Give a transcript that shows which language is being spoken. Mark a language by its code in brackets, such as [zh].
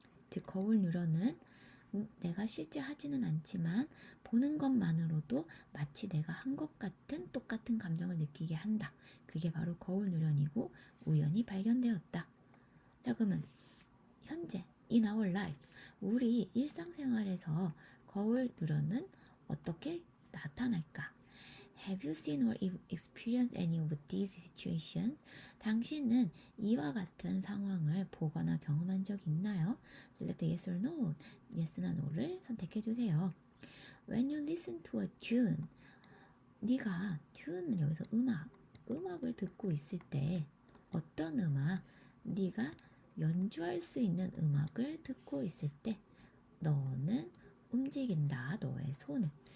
[ko] 즉 거울 뉴런은 내가 실제 하지는 않지만 보는 것만으로도 마치 내가 한 것 같은 똑같은 감정을 느끼게 한다. 그게 바로 거울 뉴런이고 우연히 발견되었다. 자, 그러면 현재 [en] in our life [ko] 우리 일상생활에서 거울 뉴런은 어떻게 나타날까? [en] Have you seen or experienced any of these situations? [ko] 당신은 이와 같은 상황을 보거나 경험한 적 있나요? [en] Select yes or no. [ko] yes나 no를 선택해 주세요. [en] When you listen to a tune, [ko] 네가 tune은 여기서 음악을 듣고 있을 때 어떤 음악, 네가 연주할 수 있는 음악을 듣고 있을 때 너는 움직인다, 너의 손을.